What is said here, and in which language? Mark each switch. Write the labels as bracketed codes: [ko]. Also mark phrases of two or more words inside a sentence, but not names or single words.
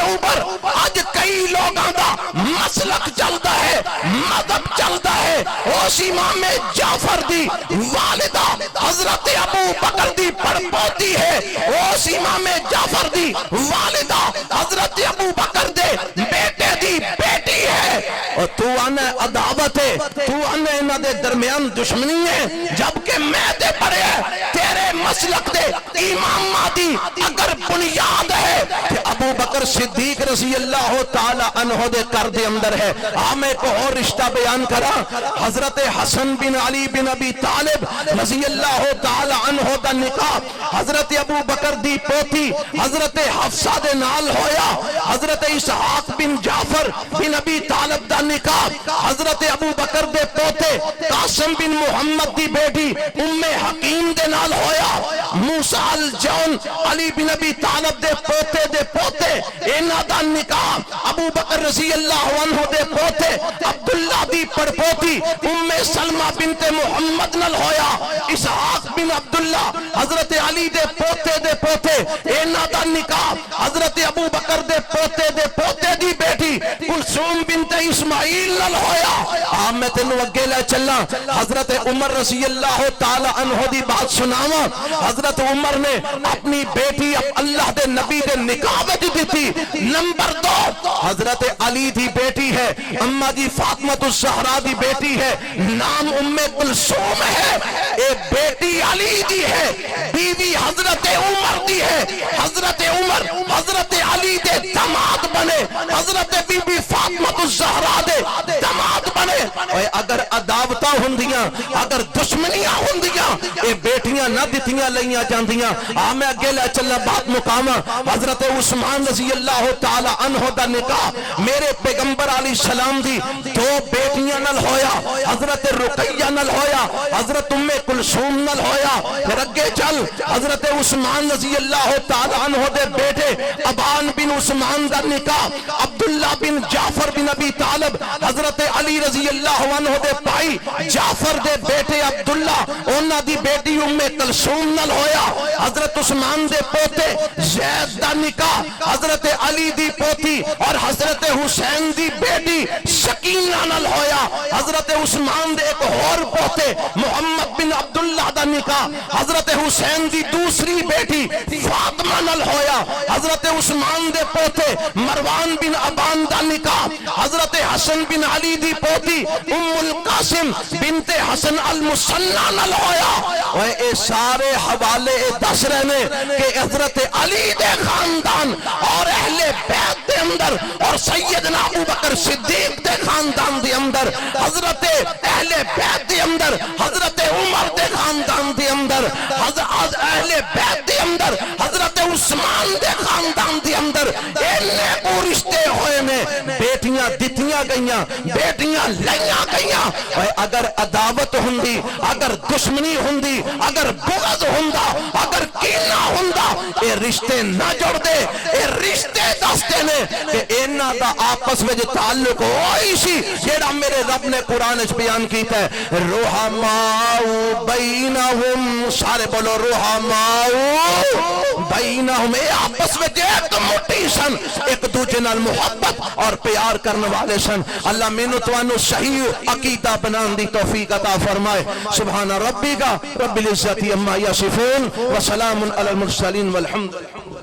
[pa] اوپر آج کئی لوگاں دا مسلک چلتا ہے مذہب چلتا ہے اس امام جعفر دی والدہ حضرت ابو بکر دی پڑپوتی ہے اس امام جعفر دی والدہ حضرت ابو بکر دے بیٹے دی بیٹی ہے اور تو آنے عداوت ہے تو آنے انہاں دے درمیان دشمنی ہے جبکہ میں دے پڑے تیرے مسلک دے امام مہدی اگر بنیاد ہے کہ ابو بکر صدیق رضی اللہ تعالی عنہ دے کر دے اندر ہے میں کو اور رشتہ بیان کرا حضرت حسن بن علی بن ابی طالب رضی اللہ تعالی عنہ دا نکاح حضرت ابو بکر دی پوتی حضرت حفصہ دے نال ہویا حضرت اسحاق بن جعفر بن ابی طالب دا نکاح حضرت ابو بکر دے پوتے قاسم بن محمد دی بیٹی ام حکیم دے نال ہویا موسیٰ الجون علی بن ابی طالب دے پوتے انہاں دا نکاح ابو بکر رضی اللہ عنہ دے پوتے عبداللہ دی پڑپوتی ام سلمہ بنت محمد نال ہویا اسحاق بن عبداللہ حضرت علی دے پوتے انہاں دا نکاح حضرت ابو بکر دے پوتے دی بیٹی کلثوم بنت اسماعیل نال ہویا میں تینوں اگے لے چلا حضرت عمر رضی اللہ تعالی عنہ دی بات سناواں حضرت عمر نے اپنی بیٹی اللہ دے نبی دے نکاح وچ دتی نمبر 2 حضرت علی دی بیٹی ہے اما دی فاطمہ الزہرا دی بیٹی ہے نام ام کلثوم ہے اے بیٹی علی دی ہے بیوی حضرت عمر دی ہے حضرت عمر حضرت علی دے داماد بنے حضرت بی بی فاطمہ الزہرا دے داماد بنے اوے اگر عداوتاں ہوندیاں اگر دشمنیاں ہوندیاں اے بیٹیاں نہ دتیاں لئیاں جاندیاں میں اگے لے چلا بات مقامہ حضرت عثمان رضی اللہ تعالی عنہ دا نکاح میرے پیغمبر علیہ السلام دی دو بیٹیاں نال ہویا حضرت رقیہ نال ہویا حضرت ام کلثوم نال ہویا پھر اگے چل حضرت عثمان رضی اللہ تعالی عنہ دے بیٹے ابان بن عثمان دا نکاح عبداللہ بن جعفر بن ابی طالب حضرت علی رضی اللہ عنہ دے بھائی جعفر دے بیٹے عبداللہ انہاں دی بیٹی ام کلثوم نال ہویا حضرت عثمان دے پوتے زید دا نکاح حضرت علی دی پوتی اور حضرت حسین دی بیٹی سکینہ نال ہویا حضرت عثمان دے ایک اور پوتے محمد بن عبداللہ دا نکاح حضرت حسین دی دوسری بیٹی فاطمہ نال ہویا حضرت عثمان دے پوتے مروان بن ابان دا نکاح حضرت حسن بن علی دی پوتی ام القاسم بنت حسن المثنی نال ہویا اور اے سارے حوالے دس رہنے کہ حضرت علی دے خاندان اور اہل بیت دے اندر اور سیدنا ابو بکر صدیق دے خاندان دے اندر حضرت اہل بیت دے اندر حضرت عمر دے خاندان دے اندر اہل بیت دے اندر حضرت عثمان دے خاندان دے اندر انہیں کو رشتے ہوئے میں بیٹیاں دتیاں گئیاں بیٹیاں لائیاں گئیاں اگر عداوت ہوندی اگر دشمنی ہوندی اگر بغض ہوندا اگر کینہ ہوندا اے رشتے نہ جڑ دے اے رشتے دستے نے کہ انہاں دا آپس وچ تعلق ہوئی سی جیڑا میرے رب نے قرآن وچ بیان کیتا ہے [ar] رحماء [pa] بینہم سارے بولو [ar] رحماء بینہم [pa] اے آپس وچ ایک مٹی سن ایک دوجے نال محبت اور پیار کرنے والے سن اللہ مینوں تانوں صحیح عقیدہ بنان دی توفیق عطا فرمائے [ar] سبحان ربک رب العزت عما یصفون وسلام علی المرسلین والحمد للہ